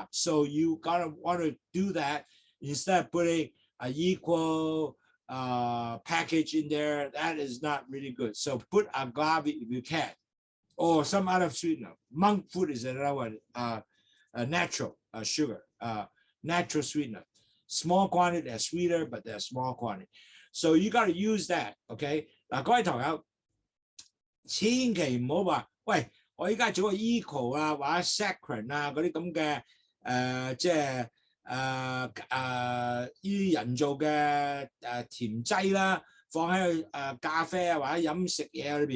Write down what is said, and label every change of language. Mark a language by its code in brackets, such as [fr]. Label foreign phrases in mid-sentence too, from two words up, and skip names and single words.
[en] So you gotta want to do that instead of putting an equal package in there. That is not really good. So put agave if you can, or some other sweetener. Monk fruit is another one, natural sugar, natural sweetener. Small quantity, they're sweeter, but they're small quantity. So you got to use that, okay? [yue] 嗱，各位堂友，千祈唔好話，喂，我而家做個 equal 啊，或者 saccharin 啊嗰啲咁嘅即係呢啲人造嘅甜劑啦，放喺咖啡啊或者飲食嘢裏邊。